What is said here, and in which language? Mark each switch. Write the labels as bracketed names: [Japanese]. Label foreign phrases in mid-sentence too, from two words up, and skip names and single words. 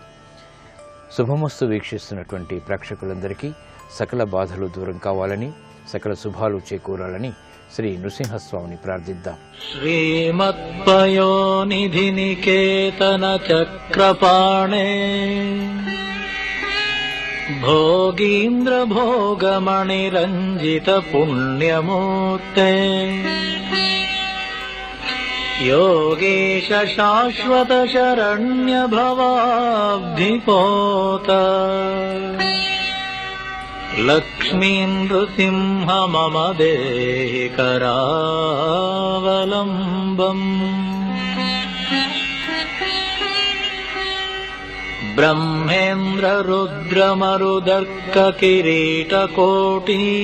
[Telugu] శుభమస్తు వీక్షిస్తున్నటువంటి ప్రేక్షకులందరికీ సకల బాధలు దూరం కావాలని, సకల శుభాలు చేకూరాలని శ్రీ నృసింహస్వామిని ప్రార్థిద్దాం. [Sanskrit] శ్రీమత్పయోనిధి నికేతన చక్రపాణే భోగీంద్ర భోగమణి రంజిత పుణ్యమూర్తే योगेश शाश्वत शरण्य भवाब्धिपोत लक्ष्मी नृसिंह मम देहि करावलम्बम् ब्रह्मेन्द्र रुद्र मरुदर्क किरीटकोटि